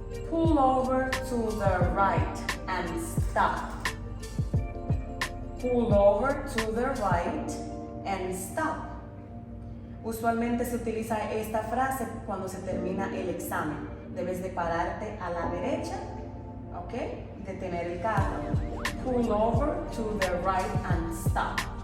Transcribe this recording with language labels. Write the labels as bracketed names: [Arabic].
[English] Pull over to the right and stop. Pull over to the right and stop. [Spanish] Usualmente se utiliza esta frase cuando se termina el examen. Debes de pararte a la derecha, ¿ok? Y detener el carro. [English] Pull over to the right and stop.